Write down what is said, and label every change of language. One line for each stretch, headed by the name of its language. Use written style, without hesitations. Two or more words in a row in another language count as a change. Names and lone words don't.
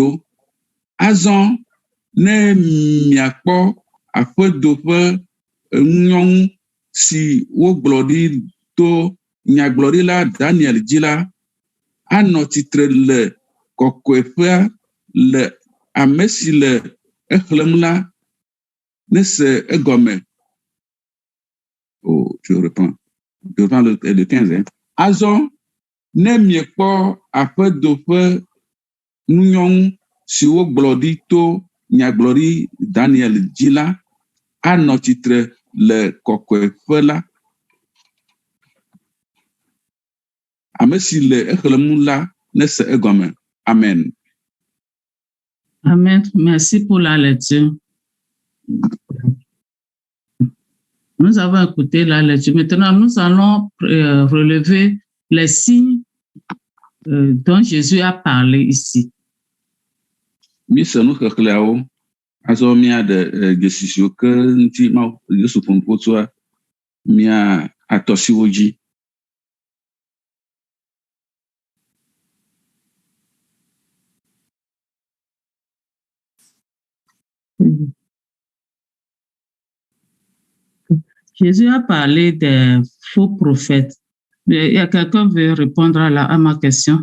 Ewe: Azɔ ne miakpɔ aƒedo ƒe nunyɔnu si wogblɔ ɖi to nyagblɔɖila Daniel dzi la, anɔ tsitre le kɔkɔeƒea le ame si le exlẽm la nese egɔme.
French: Je reprends le 15.
Ewe: Azɔ ne miekpɔ aƒedo ƒe nunyɔnu si wogblɔ ɖi to nyagblɔɖi Daniel dzi la, anɔ tsitre le kɔkɔeƒe la. Ame si le exlẽm la nese egɔme. Amen.
French: Amen. Merci pour la lecture. Nous avons écouté la lecture. Maintenant, nous allons relever les signes dont Jésus a parlé ici.
Ewe: Mise nu xexlẽawo azɔ míaɖe dzesisiwo ke ŋuti Mawu Yesu ƒo nuƒo tsoa mía atɔsiwo dzi.
French: Jésus a parlé des faux prophètes. Il y a quelqu'un qui veut répondre à ma question.